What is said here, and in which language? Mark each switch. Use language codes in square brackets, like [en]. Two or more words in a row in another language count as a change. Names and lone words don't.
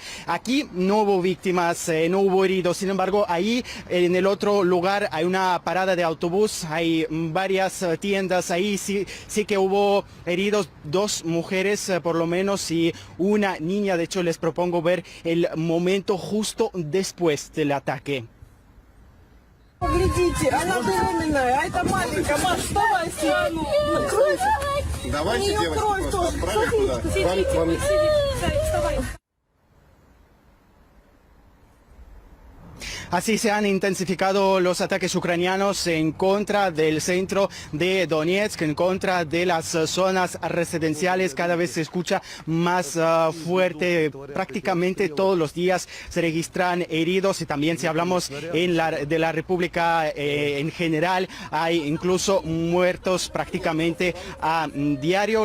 [es] Aquí no hubo víctimas, no hubo heridos. Sin embargo, ahí en el otro lugar hay una parada de autobús, hay varias tiendas. Ahí sí que hubo heridos, 2 mujeres por lo menos y una niña. De hecho, les propongo ver el momento justo después del ataque. [ru] Глядите, она беременная, а это маленькая. Маш, вставай, откройся. Давайте, девочки, просто отправим туда. Вставай. [es] Así se han intensificado los ataques ucranianos en contra del centro de Donetsk, en contra de las zonas residenciales. Cada vez se escucha más fuerte. Prácticamente todos los días se registran heridos y también si hablamos de la República en general, hay incluso muertos prácticamente a diario.